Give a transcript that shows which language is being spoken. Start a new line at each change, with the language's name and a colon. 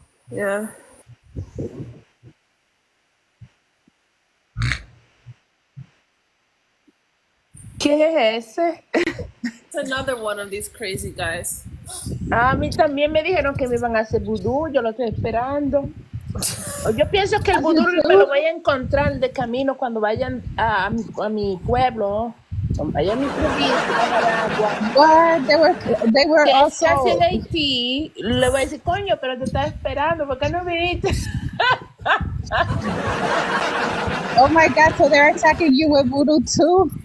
Spanish: Yeah. ¿Quién es ese?
English: It's another one of these crazy guys.
Spanish: A mí también me dijeron que me iban a hacer vudú, yo lo estoy esperando. Yo pienso que el vudú me lo voy a encontrar de camino cuando vayan a mi pueblo, cuando vayan a mi provincia, a Nicaragua.
English: What? They were
Spanish: Que
English: also.
Spanish: casi en Haití, le voy a decir, coño, pero te estaba esperando, ¿por qué no viniste?
English: Oh my God! So they're attacking you with voodoo too.